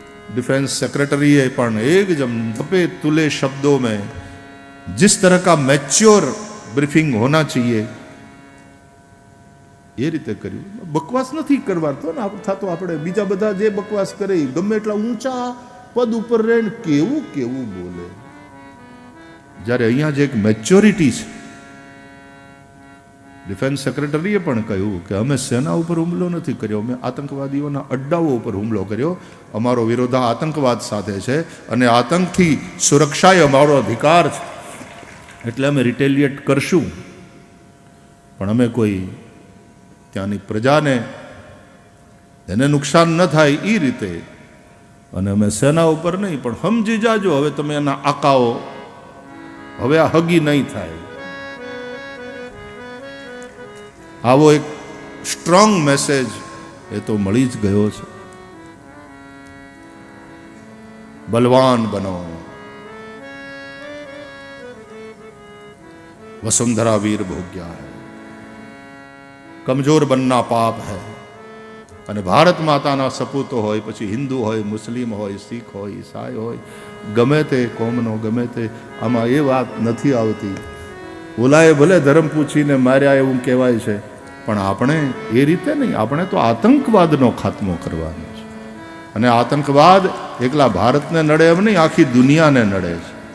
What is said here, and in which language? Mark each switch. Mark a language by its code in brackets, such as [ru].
[hi] Defence secretary है पण एक जम धपे तुले शब्दों में जिस तरह का मैच्योर ब्रीफिंग होना चाहिए [gu] ये रीते कर्યું. બકવાસ નથી કરવાનો ને થતો. આપણે બીજા બધા જે બકવાસ કરે ગમે એટલા ઊંચા પદ ઉપર રહીને કેવું કેવું બોલે, જ્યારે અહીંયા જે એક મેચ્યોરિટી છે. ડિફેન્સ સેક્રેટરીએ પણ કહ્યું કે અમે સેના ઉપર હુમલો નથી કર્યો, અમે આતંકવાદીઓના અડ્ડાઓ ઉપર હુમલો કર્યો. અમારો વિરોધ આતંકવાદ સાથે છે અને આતંકથી સુરક્ષા એ અમારો અધિકાર છે, એટલે અમે રિટેલિએટ કરશું, પણ અમે કોઈ ત્યાંની પ્રજાને એને નુકસાન ન થાય એ રીતે, અને અમે સેના ઉપર નહીં, પણ સમજી જાજો હવે તમે એના આકાઓ, હવે આ હગી નહીં થાય. આવો એક સ્ટ્રોંગ મેસેજ એ તો મળી જ ગયો છે. બલવાન બનો, [hi] वसुंधरा वीर भोग्या है, कमजोर बनना पाप है. [gu] અને ભારત માતાના સપૂતો હોય, પછી હિન્દુ હોય, મુસ્લિમ હોય, શીખ હોય, ઈસાઈ હોય, ગમે તે કોમનો, ગમે તે, આમાં એ વાત નથી આવતી. ઓલાએ ભલે ધર્મ પૂછીને માર્યા એવું કહેવાય છે, પણ આપણે એ રીતે નહીં. આપણે તો આતંકવાદનો ખાત્મો કરવાનો છે. અને આતંકવાદ એકલા ભારતને નડે એમ નહીં, આખી દુનિયાને નડે છે.